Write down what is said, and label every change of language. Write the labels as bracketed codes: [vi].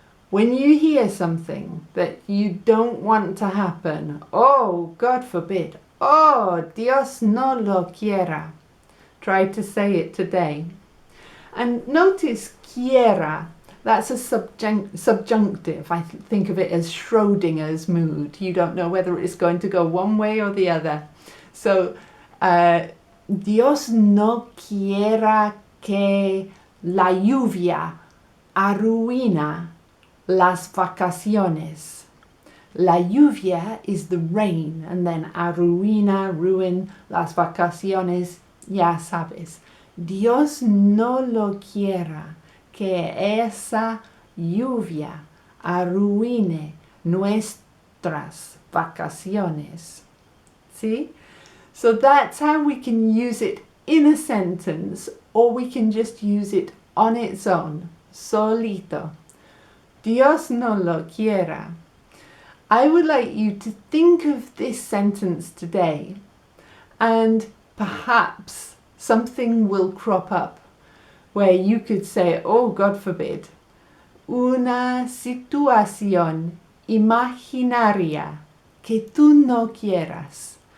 [en] When you hear something that you don't want to happen, oh, God forbid, [es] oh, Dios no lo quiera. [en] Try to say it today. And notice quiera, that's a subjunctive. I think of it as Schrodinger's mood. You don't know whether it's going to go one way or the other. [es] So, Dios no quiera que la lluvia arruina las vacaciones. La lluvia [en] is the rain, and then [es] arruina, [en] ruin, [es] las vacaciones, ya sabes. Dios no lo quiera que esa lluvia arruine nuestras vacaciones. [en] See? So that's how we can use it in a sentence, or we can just use it on its own, solito. [es] Dios no lo quiera. [en] I would like you to think of this sentence today, and perhaps something will crop up where you could say, oh, God forbid, [es] una situación imaginaria que tú no quieras.